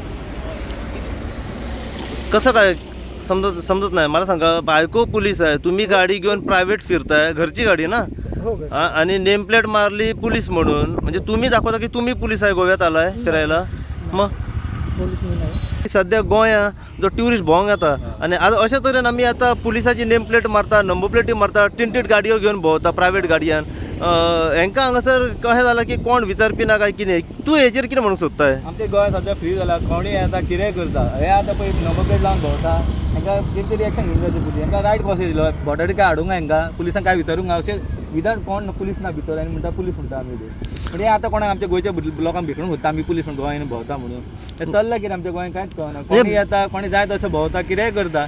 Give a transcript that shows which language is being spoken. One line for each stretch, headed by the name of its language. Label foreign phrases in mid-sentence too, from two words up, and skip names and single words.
Marathi: कसं काय समजत नाही मला सांगा। बायको पोलीस आहे, तुम्ही गाडी घेऊन प्रायव्हेट फिरताय, घरची गाडी ना, आणि नेम प्लेट मारली पोलीस म्हणून, म्हणजे तुम्ही दाखवता की तुम्ही पोलीस आहे गोव्यात आलाय फिरायला? मग पोलीस नाही
Konkani: सध्या गोंया जो ट्युरिस्ट भोंग येता आणि अशा तरेन आमी आता पुलिसाची नेम प्लेट मारता, नंबर प्लेटी मारता, टिंटेड गाडयो घेवन भोंवता प्रायव्हेट गाडयान। हांकां हांगासर कशें जालां की कोण विचारपी ना काय कितें, तूं हेचेर कितें म्हणूंक सोदताय? आमच्या गोंया सध्या फ्री जाला, कोणी येता कितेंय करता, हे आतां पळय नंबर प्लेट लावन भोंवता, हांकां कितें तरी एक्शन घेवंक जाय पुलीस, हांकां रायट कसो दिलो बॉर्डरी काय हाडूंक हांकां, पुलिसांक काय विचारूंक अशें विदाउट कोण पुलीस ना भितर आनी म्हणटा पुलीस म्हणटा आमी म्हणजे आता कोणाक आमच्या गोंयच्या लोकांक भिकून सोदता आमी पुलीस म्हणून गोंयान भोंवता म्हणून, हे चल्लां कितें आमच्या गोंयान कांयच कळना, कोणी येता कोणी जाय तशें भोंवता कितेंय करता।